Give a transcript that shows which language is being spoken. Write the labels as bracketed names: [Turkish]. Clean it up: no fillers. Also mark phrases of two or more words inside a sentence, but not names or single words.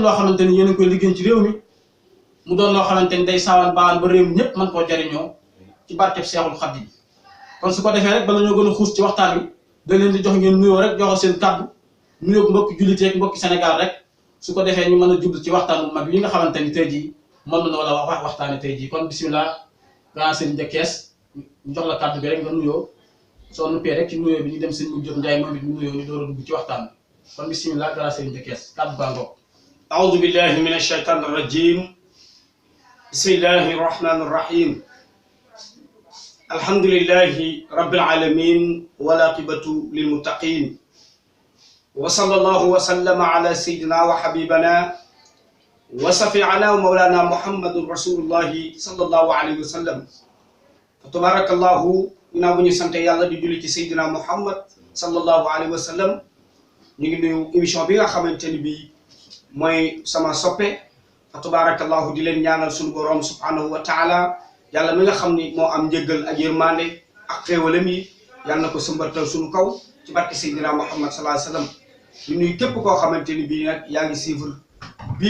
[Wolof] loo xamante ni yéen a koy liggéey ci réew mi mu doon loo xamante ni day saawaan baawaan ba réew mi ñëpp mën koo jariñoo ci barkeb Seexul Xadiim kon su ko defee rek bala ñoo gën a xuus ci waxtaan wi da leen di jox ngeen nuyoo rek joxal seen kàddu nuyoo mbokki julliteek mbokki Sénégal rek su ko defee ñu mën a jublu ci waxtaan bu mag yi nga xamante ni tey jii mën na wala wax waxtaane tey jii kon bisimilah grand sëriñ de Kees ñu jox la kàddu bi rek nga nuyoo soo nuppee rek ci nuyoo bi ñu dem sëriñ mu Diop Ndiaye moom it mu nuyoo ñu door a dugg ci waxtaan bi kon bisimilah grand sëriñ de Kees kàddu baa ngoog. [Arabic] أعوذ بالله من الشيطان الرجيم بسم الله الرحمن الرحيم الحمد لله رب العالمين والعاقبة للمتقين وصلى الله وسلم على سيدنا وحبيبنا وشفيعنا ومولانا محمد رسول الله صلى الله عليه وسلم فتبارك الله [Wolof] ginnaaw bu ñu sant yàlla di julli ci Seydina Muhammad [Arabic] صلى الله عليه وسلم [Wolof] ñu ngi nuyu émission bi nga xamante ni bii mooy sama soppe fa tabarakallahu di leen ñaanal suñu borom [Arabic] سبحانه وتعالى [Wolof] yàlla mi nga xam ni moo am njëggal ak yërmande ak xéewalam yi yàlla na ko sëmbartal suñu kaw ci barke Seydina Muhammad [Arabic] صلى الله عليه وسلم [Wolof] di nuyu képp koo xamante ni bii nag yaa ngi suivre bii